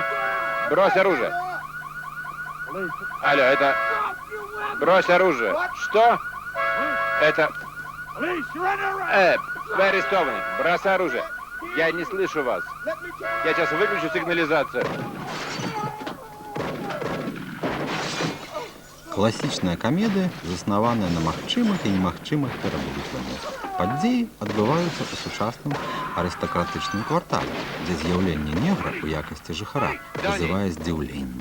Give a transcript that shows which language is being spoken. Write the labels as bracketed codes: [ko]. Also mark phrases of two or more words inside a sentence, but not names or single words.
[ru] Брось оружие! Алло, это... Брось оружие! Что? Это... Вы арестованы! Бросай оружие! Я не слышу вас! Я сейчас выключу сигнализацию! [be] Класічная камедыя, заснаваная на магчымых і немагчымых пераблытваннях. Падзеі адбываюцца ў сучасным арыстакратычным квартале, дзе з'яўленне негра ў якасці жыхара вызывае здзіўленне.